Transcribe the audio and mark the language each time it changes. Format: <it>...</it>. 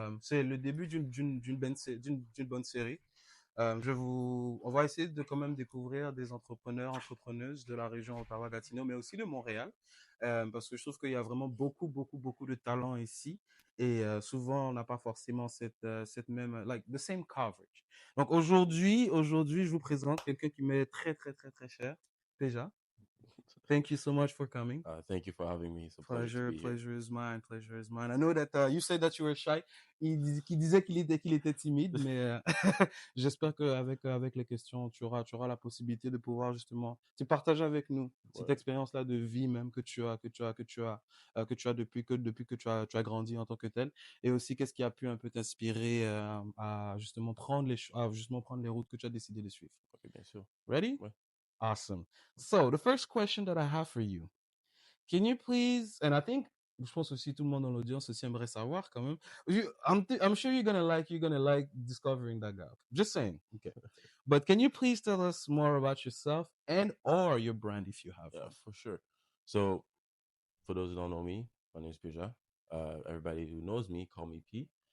<fr>C'est le début d'une bonne série. On va essayer de quand même découvrir des entrepreneurs, entrepreneuses de la région Ottawa-Gatineau, mais aussi de Montréal, parce que je trouve qu'il y a vraiment beaucoup de talent ici. Et souvent, on n'a pas forcément cette même,</fr> <en>like, the same coverage.</en> <fr>Donc aujourd'hui, je vous présente quelqu'un qui m'est très cher, Pegga.</fr> <en>Thank you so much for coming. Thank you for having me. It's a pleasure to be here. Pleasure is mine. Pleasure is mine. I know that you said that you were shy.</en> <fr>Il disait qu'il était timide, mais j'espère qu'avec les questions, tu auras la possibilité de pouvoir justement te partager avec nous cette expérience-là de vie même que tu as depuis que tu as grandi en tant que tel, et aussi qu'est-ce qui a pu un peu t'inspirer à justement prendre les routes que tu as décidé de suivre. Okay, bien sûr.</fr> <en>Ready?</en> <fr>Ouais.</fr> <en>Awesome. So the first question that I have for you, can you please, and I think,</en> <fr>je pense aussi tout le monde dans l'audience aussi aimerait savoir quand même.</fr> <en>I'm sure you're gonna like discovering that guy. Just saying. Okay. But can you please tell us more about yourself and or your brand if you have Yeah, one? for sure. So, for those who don't know me, my name is Pegga. Everybody who knows me, call me P.</en>